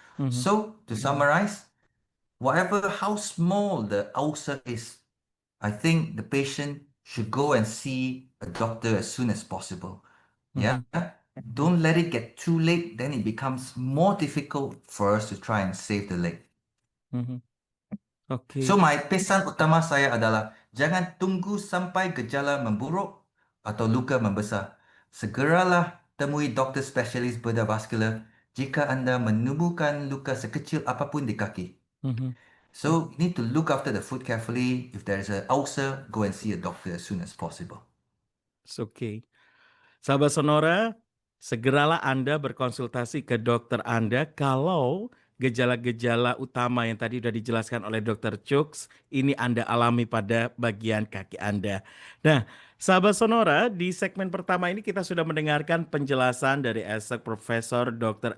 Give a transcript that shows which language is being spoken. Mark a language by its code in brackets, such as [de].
[en] So, to summarize, how small the ulcer is, I think the patient should go and see a doctor as soon as possible. Yeah? Don't let it get too late, then it becomes more difficult for us to try and save the leg. Oke. [id] So my pesan utama saya adalah jangan tunggu sampai gejala memburuk atau luka membesar. Segeralah temui doktor spesialis bedah vaskular jika Anda menemukan luka sekecil apapun di kaki. [en] So you need to look after the foot carefully. If there is an ulcer, go and see a doctor as soon as possible. It's okay. [id] Sahabat Sonora, segeralah Anda berkonsultasi ke dokter Anda kalau gejala-gejala utama yang tadi sudah dijelaskan oleh Dr. Chuks ini Anda alami pada bagian kaki Anda. Nah, sahabat Sonora, di segmen pertama ini kita sudah mendengarkan penjelasan dari Profesor Dr.